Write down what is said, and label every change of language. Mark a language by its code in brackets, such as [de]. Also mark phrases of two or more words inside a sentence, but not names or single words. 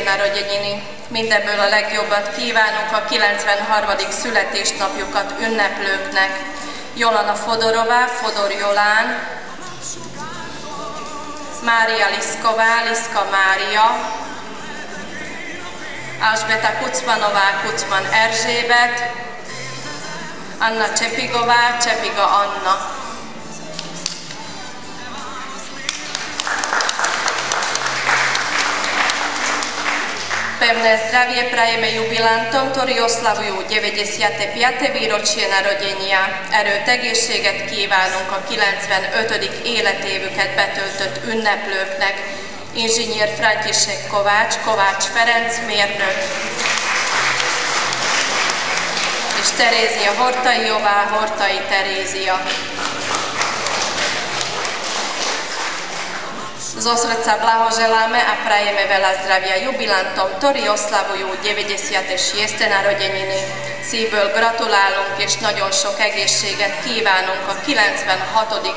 [sk] narodeniny. [hu] Mindebből a legjobbat kívánunk a 93. születésnapjukat ünneplőknek. Jolana Fodorová, Fodor Jolán, Mária Liszková, Liszka Mária, Alžbeta Kucmanová, Kucman Erzsébet, Anna Csepigová, Csepiga Anna. [sk] Pevné zdravie prajeme jubilantom, ktorí oslavujú 95. výročie narodenia. [hu] Erőt, egészséget kívánunk a 95. életévüket betöltött ünneplőknek. Inzsinyér František Kovács, Kovács Ferenc mérnök, és Terézia Hortajová, Hortai Terézia. [sk] Zo srdca blahoželáme a prajeme veľa zdravia jubilantom, ktorí oslavujú 96. narodeniny. [hu] Szívből gratulálunk és nagyon sok egészséget kívánunk a 96.